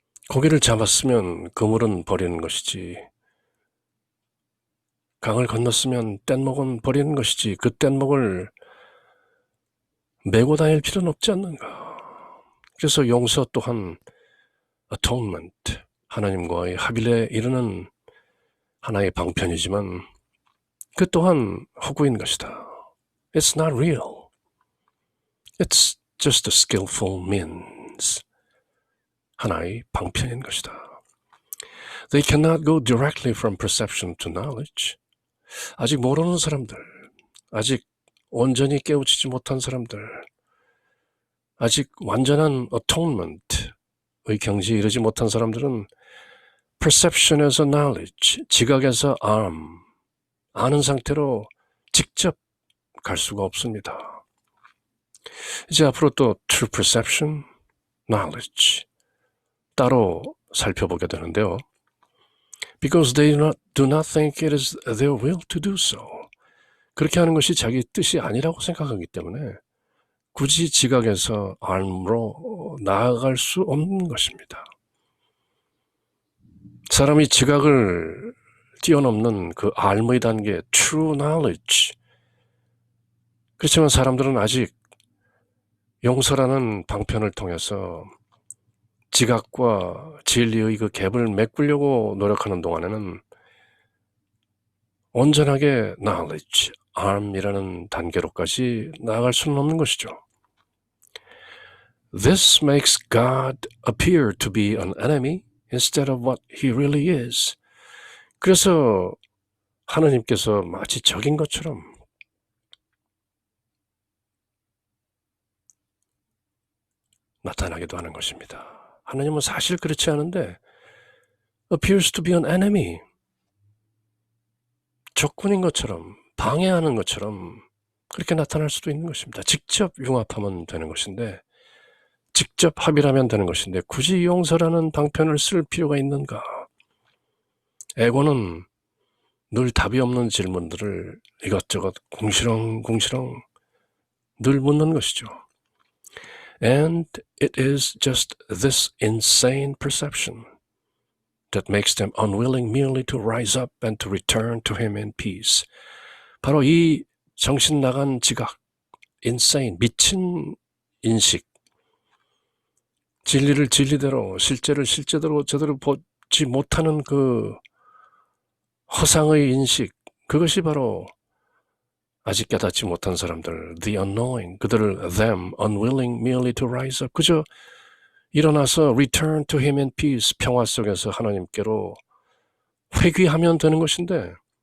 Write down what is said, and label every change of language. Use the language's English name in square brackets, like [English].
[Korean] 고기를 잡았으면 그물은 버리는 것이지, 강을 건넜으면 뗏목은 버리는 것이지 그 뗏목을 메고 다닐 필요는 없지 않는가. 그래서 용서 또한 atonement, 하나님과의 합일에 이르는 하나의 방편이지만 그 또한 허구인 것이다. [English] It's not real. It's just a skillful means. [Korean] 하나의 방편인 것이다. [English] They cannot go directly from perception to knowledge. [Korean] 아직 모르는 사람들, 아직 온전히 깨우치지 못한 사람들, 아직 완전한 atonement의 경지에 이르지 못한 사람들은 perception에서 knowledge, 지각에서 아는 상태로 직접 갈 수가 없습니다. 이제 앞으로 또 true perception, knowledge 따로 살펴보게 되는데요. [English] Because they do not think it is their will to do so. [Korean] 그렇게 하는 것이 자기 뜻이 아니라고 생각하기 때문에 굳이 지각에서 알므로 나아갈 수 없는 것입니다. 사람이 지각을 뛰어넘는 그 알무의 단계, true knowledge. 그렇지만 사람들은 아직 용서라는 방편을 통해서 지각과 진리의 그 갭을 메꾸려고 노력하는 동안에는 온전하게 knowledge, arm이라는 단계로까지 나아갈 수는 없는 것이죠. [English] This makes God appear to be an enemy instead of what he really is. [Korean] 그래서 하나님께서 마치 적인 것처럼 나타나기도 하는 것입니다. 하나님은 사실 그렇지 않은데 [English] appears to be an enemy, [Korean] 적군인 것처럼, 방해하는 것처럼 그렇게 나타날 수도 있는 것입니다. 직접 융합하면 되는 것인데, 직접 합의하면 되는 것인데 굳이 용서라는 방편을 쓸 필요가 있는가? 에고는 늘 답이 없는 질문들을 이것저것 궁시렁궁시렁 늘 묻는 것이죠. [English] And it is just this insane perception that makes them unwilling merely to rise up and to return to him in peace. [Korean] 바로 이 정신 나간 지각, insane, 미친 인식, 진리를 진리대로, 실제를 실제대로 제대로 보지 못하는 그 허상의 인식, 그것이 바로 아직 깨닫지 못한 사람들, [English] the unknowing, [Korean] 그들을 them, [English] unwilling merely to rise up, [Korean] 그저 일어나서 [English] return to him in peace, [Korean] 평화 속에서 하나님께로 회귀하면 되는 것인데